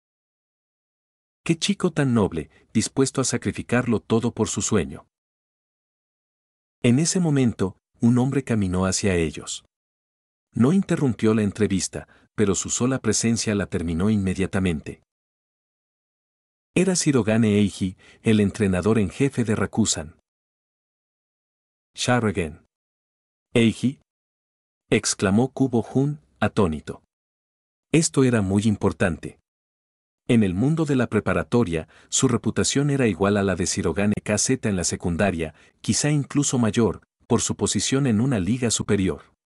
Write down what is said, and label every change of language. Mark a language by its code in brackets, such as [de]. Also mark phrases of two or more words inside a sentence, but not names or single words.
[es] Qué chico tan noble, dispuesto a sacrificarlo todo por su sueño. En ese momento, un hombre caminó hacia ellos. No interrumpió la entrevista, pero su sola presencia la terminó inmediatamente. Era Shirogane Eiji, el entrenador en jefe de Rakusan. Sharogen. ¿Eiji? Exclamó Kubo-Jun, atónito. Esto era muy importante. En el mundo de la preparatoria, su reputación era igual a la de Shirogane KZ en la secundaria, quizá incluso mayor, por su posición en una liga superior.